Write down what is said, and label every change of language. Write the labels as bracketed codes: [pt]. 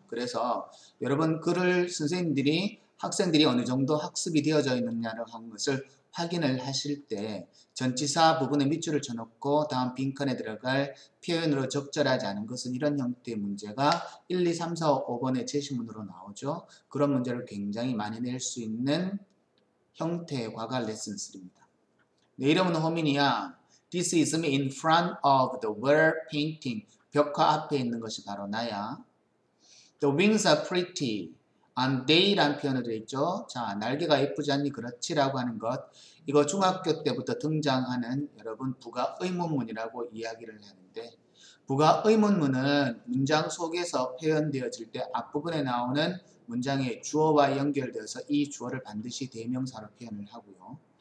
[ko] 그래서 여러분 글을 학생들이 어느 정도 학습이 되어져 있느냐를 한 것을 확인을 하실 때 전치사 부분에 밑줄을 쳐놓고 다음 빈칸에 들어갈 표현으로 적절하지 않은 것은 이런 형태의 문제가 1, 2, 3, 4, 5번의 제시문으로 나오죠. 그런 문제를 굉장히 많이 낼 수 있는 형태의 과가 레슨 3입니다. 내 이름은 호민이야. [en] This is me in front of the wall painting. [ko] 벽화 앞에 있는 것이 바로 나야. [en] The wings are pretty. And they [ko] 라는 표현을 되어 있죠. 자, 날개가 예쁘지 않니? 그렇지라고 하는 것. 이거 중학교 때부터 등장하는 여러분 부가 의문문이라고 이야기를 하는데 부가 의문문은 문장 속에서 표현되어질 때 앞부분에 나오는 문장의 주어와 연결되어서 이 주어를 반드시 대명사로 표현을 하고요.